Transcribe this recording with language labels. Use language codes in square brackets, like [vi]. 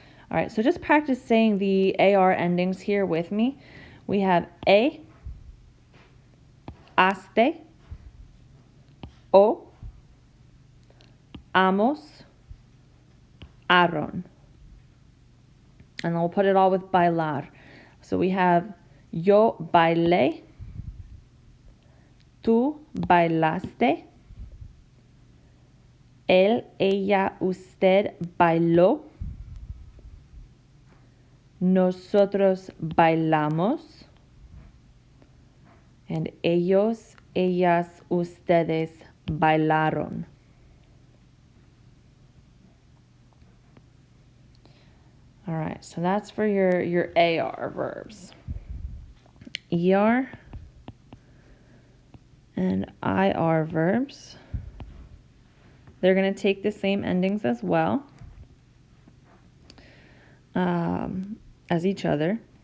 [en] All right, so just practice saying the AR endings here with me. We have A, haste, o, hamos, bailaron. And then we'll put it all with bailar. So we have [es] yo bailé, tú bailaste, él, ella, usted bailó, nosotros bailamos, and ellos, ellas, ustedes bailaron. [en] All right, so that's for your AR verbs. ER and IR verbs, they're going to take the same endings as well as each other.